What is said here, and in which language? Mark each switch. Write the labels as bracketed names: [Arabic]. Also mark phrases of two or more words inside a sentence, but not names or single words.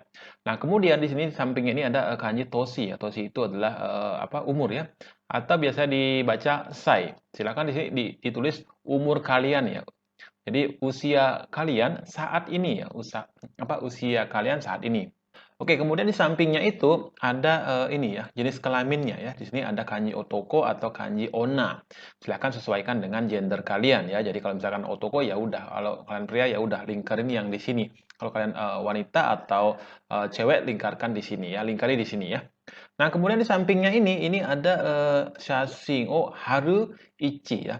[Indonesian] Nah, kemudian di sini di sampingnya ini ada kanji toshi ya. Toshi itu adalah umur ya. Atau biasa dibaca sai. Silakan di sini ditulis umur kalian ya. Jadi usia kalian saat ini ya, usia kalian saat ini. Oke, kemudian di sampingnya itu ada ini ya, jenis kelaminnya ya. Di sini ada kanji otoko atau kanji onna. Silahkan sesuaikan dengan gender kalian ya. Jadi kalau misalkan otoko ya udah, kalau kalian pria ya udah lingkarin yang di sini. Kalau kalian wanita atau cewek lingkarkan di sini ya, lingkari di sini ya. Nah, kemudian di sampingnya ini ada [Japanese] 写真を貼る位置 [Indonesian] ya.